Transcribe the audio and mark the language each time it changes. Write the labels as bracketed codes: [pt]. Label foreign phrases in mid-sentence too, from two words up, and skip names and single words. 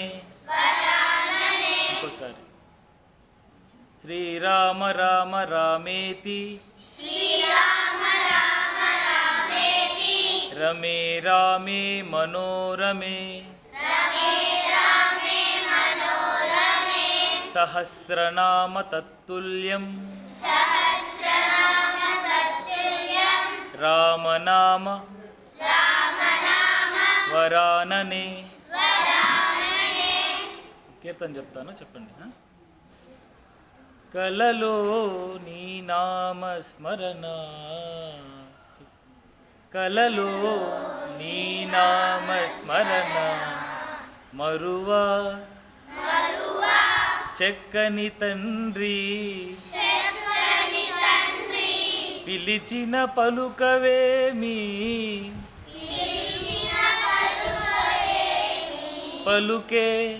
[sa] इंकोसारी श्रीराम राम रामेति रमे रामे मनोरमे सहस्रनाम तत्तुल्यं रामनाम वरानने। [te] कीर्तन చెప్తాను చెప్పండి। కలలో నీ నామ స్మరణ, కలలో నీ నామ స్మరణ మరువా చెక్కని తండ్రి, పిలిచిన పలుకవేమి పలుకే